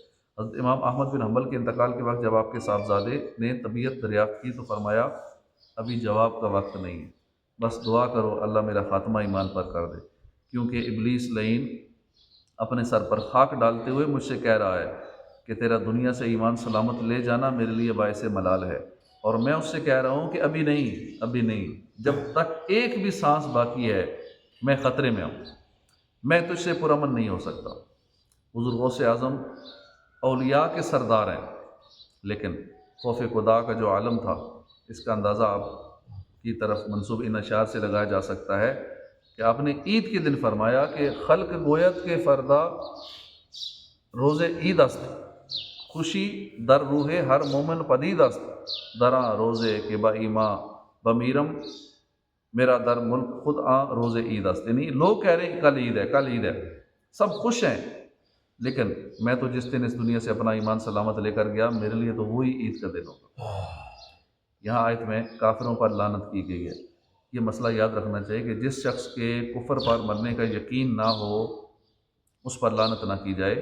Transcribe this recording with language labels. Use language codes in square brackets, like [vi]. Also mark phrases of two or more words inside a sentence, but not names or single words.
[ur] حضرت امام احمد بن حنبل کے انتقال کے وقت جب آپ کے صاحبزادے نے طبیعت دریافت کی تو فرمایا ابھی جواب کا وقت نہیں ہے، بس دعا کرو اللہ میرا خاتمہ ایمان پر کر دے، کیونکہ ابلیس لعین اپنے سر پر خاک ڈالتے ہوئے مجھ سے کہہ رہا ہے کہ تیرا دنیا سے ایمان سلامت لے جانا میرے لیے باعث ملال ہے، اور میں اس سے کہہ رہا ہوں کہ ابھی نہیں، ابھی نہیں، جب تک ایک بھی سانس باقی ہے میں خطرے میں ہوں، میں تجھ سے پرامن نہیں ہو سکتا۔ حضور غوث اعظم اولیاء کے سردار ہیں، لیکن خوف خدا کا جو عالم تھا اس کا اندازہ آپ کی طرف منسوب ان اشعار سے لگایا جا سکتا ہے کہ آپ نے عید کے دن فرمایا کہ [fa] خلق گویت کے فردا روز عید است، خوشی در روح ہر مومن پدید است، دراں روزے کہ با ایما بمیرم میرا در ملک خود روز عید است۔ [ur] یعنی لوگ کہہ رہے ہیں کل عید ہے، کل عید ہے، سب خوش ہیں، لیکن میں تو جس دن اس دنیا سے اپنا ایمان سلامت لے کر گیا میرے لیے تو وہی عید کا دن ہوگا۔ یہاں آیت میں کافروں پر لعنت کی گئی ہے۔ یہ مسئلہ یاد رکھنا چاہیے کہ جس شخص کے کفر پر مرنے کا یقین نہ ہو اس پر لعنت نہ کی جائے۔